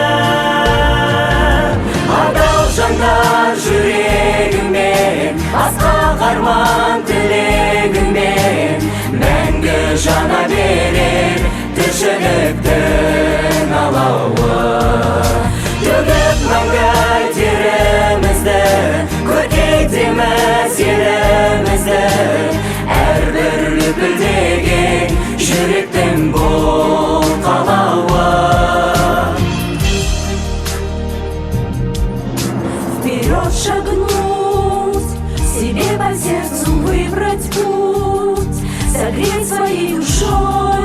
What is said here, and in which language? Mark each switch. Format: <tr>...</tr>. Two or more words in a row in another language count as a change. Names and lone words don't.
<kk>Адал жандар жүрегімен, асқақ арман тілегімен, мәңгі жана берер тіршіліктің алауы. Төгіп мәңгі терімізді, көркейтеміз елімізді. Әрбір лүпілдеген жүректің бұл қалауы.</kk> <ru>Вперед шагнуть, себе по сердцу выбрать путь, согреть своей душой</ru>